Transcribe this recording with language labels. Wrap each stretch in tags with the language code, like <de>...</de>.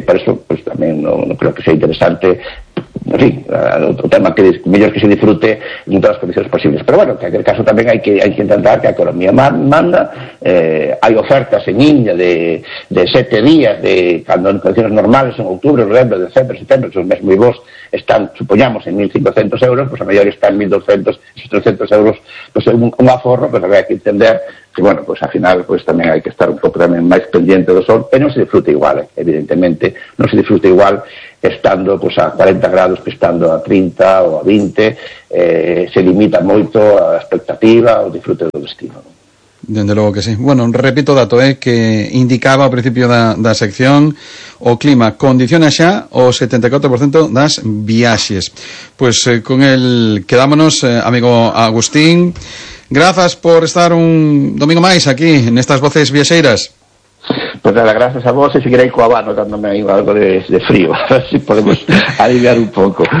<es>Por eso pues, tamén no creo que sea interesante, en fin,</es> <gl>outro tema que mellor que se disfrute en todas as condicións posibles. Pero bueno, que en aquel caso tamén hai que intentar que a economía manda. Hai ofertas en India de 7 días, de cando en condicións normales, en outubro, novembro, decembro, setembro, son meses moi bons</gl> <es>están, supongamos, en 1.500 euros, pues a mayor está en 1.200, 1.300 euros, pues un aforro, pues habría que entender que, bueno, pues al final pues también hay que estar un poco también más pendiente del sol, pero no se disfruta igual, evidentemente, no se disfruta igual estando pues a 40 grados que estando a 30 o a 20, se limita mucho a la expectativa o disfrute del destino, ¿no? Desde luego que sí.</es> <gl>Bueno, repito dato, que indicaba al principio da sección, o clima condiciona xa o 74% das viaxes.</gl> <es>Pues con él quedámonos, amigo Agustín.</es> <gl>Gracias por estar un domingo máis aquí, en estas voces viaxeiras.</gl> <es>Pues nada, gracias a vos, y si queréis coabano dándome ahí algo de frío, así podemos aliviar un poco.</es>